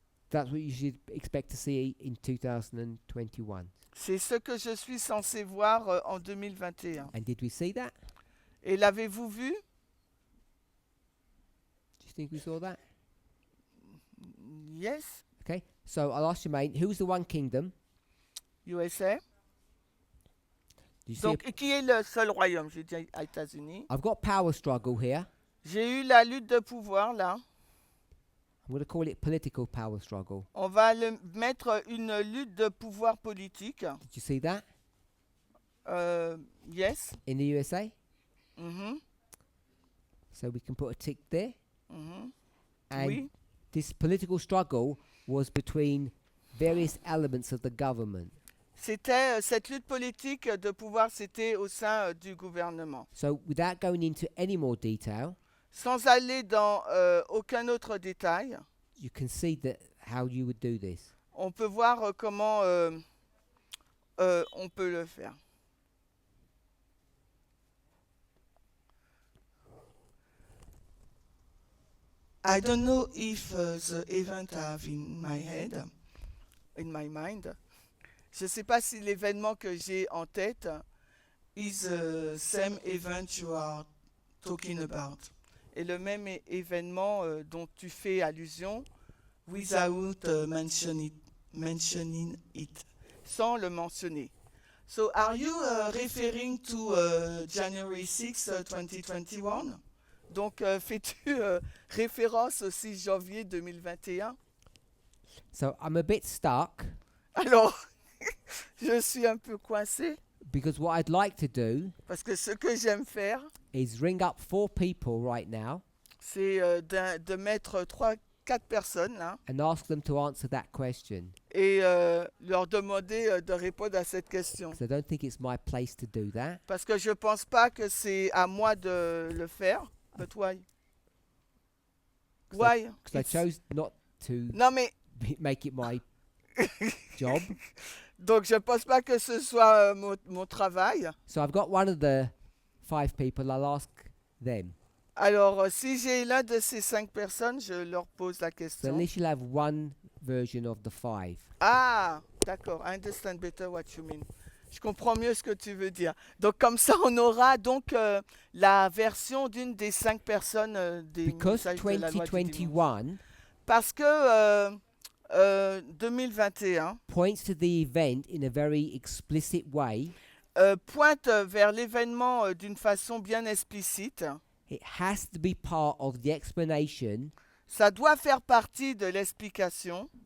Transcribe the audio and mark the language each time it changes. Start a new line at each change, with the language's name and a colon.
English: That's what you should expect to see in 2021.
French: C'est ce que je suis censé voir en 2021.
English: And did we see that?
French: Et l'avez-vous vu?
English: Do you think we saw that? Yes, Okay, so I'll ask you, mate, who's the one kingdom? USA. Do you see
French: Donc, qui est le seul royaume? J'ai dit aux États-Unis.
English: I've got power struggle here.
French: J'ai eu la lutte de pouvoir là.
English: I'm going to call it political power struggle.
French: On va mettre une lutte de pouvoir politique.
English: Did you see that Yes. in the USA? Mhm, So we can put a tick there. mhm. And
French: Oui.
English: this political struggle was between various elements of the government.
French: C'était cette lutte politique de pouvoir, c'était au sein du gouvernement.
English: So without going into any more detail,
French: Sans aller dans aucun autre détail,
English: you can see that how you would do this.
French: on peut voir comment on peut le faire.
English: I don't know if the event I have in my head, in my mind.
French: Je ne sais pas si l'événement que j'ai en tête
English: is the same event you are talking about.
French: Et le même événement dont tu fais allusion
English: without mentioning it.
French: Sans le mentionner.
English: So are you referring to January 6, 2021?
French: Donc fais-tu référence au 6 janvier 2021?
English: So I'm a bit stuck
French: Alors, je suis un peu coincé
English: because what I'd like to do
French: parce que ce que j'aime faire,
English: is ring up 4 people right now
French: c'est de mettre 3-4 personnes là
English: and ask them to answer that question.
French: et leur demander de répondre à cette question.
English: So I don't think it's my place to do that.
French: Parce que je pense pas que c'est à moi de le faire.
English: But why? Why? Because I It's- chose not to
French: Non mais
English: make it my job.
French: donc je pense pas que ce soit mon travail.
English: So I've got one of the 5 people. I'll ask them.
French: Alors si j'ai l'un de ces 5 personnes, je leur pose la
English: So at
French: question.
English: least you'll have one version of the 5.
French: Ah, d'accord.
English: I understand better what you mean.
French: Je comprends mieux ce que tu veux dire. Donc comme ça, on aura donc la version d'une des 5 personnes des
English: Because
French: messages de la loi du dimanche.
English: 2021
French: Parce que 2021
English: points to the event in a very explicit way.
French: pointe vers l'événement d'une façon bien explicite.
English: It has to be part of the explanation
French: Ça doit faire partie de l'explication